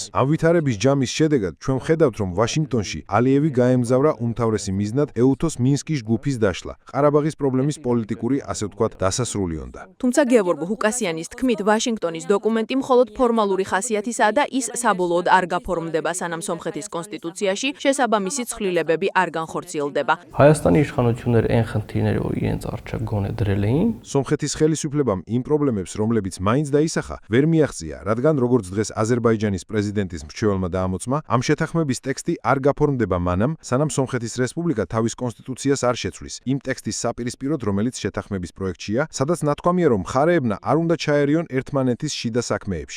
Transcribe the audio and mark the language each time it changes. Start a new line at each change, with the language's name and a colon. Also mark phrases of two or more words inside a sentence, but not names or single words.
Georgian: ამ ვითარების ჯამის შედეგად ჩვენ ვხედავთ, რომ ვაშინგტონში ალიევი გაემგზავრა უმთავრესი მიზნად ეუთოს მინსკის ჯგუფის დაშლა. ყარაბაღის პრობლემის პოლიტიკური, ასე ვთქვათ, დასასრული უნდა. თუმცა გევორგ ჰუკასიანის თქმით, ვაშინგტონის დოკუმენტი მხოლოდ ფორმალური ხასიათისაა და ის საბოლოოდ არ გაფორმდება, სანამ სომხეთის კონსტიტუციაში შესაბამისი შესაბამისი ცვლილებები არ განხორციელდება.
Armenian: Հայաստանի իշխանությունները այն խնդիրները, որ իրենց առջև գոնե դրել էին,
Georgian: სომხეთის ხელისუფლებამ იმ პრობლემებს, რომლებიც მაინც დაისახა, ვერ მიაღწია, რადგან როგორც დღეს აზერბაიჯანის პრეზიდენტის მრჩეველმა დაამოწმა, ამ შეთანხმების ტექსტი არ გაფორმდება მანამ, სანამ სომხეთის რესპუბლიკა თავის კონსტიტუციას არ შეცვლის. იმ ტექსტის საპირისპიროდ, რომელიც შეთანხმების პროექტშია, სადაც ნათქვამია, რომ მხარეებმა არ უნდა ჩაერიონ ერთმანეთის შიდა საქმეებში.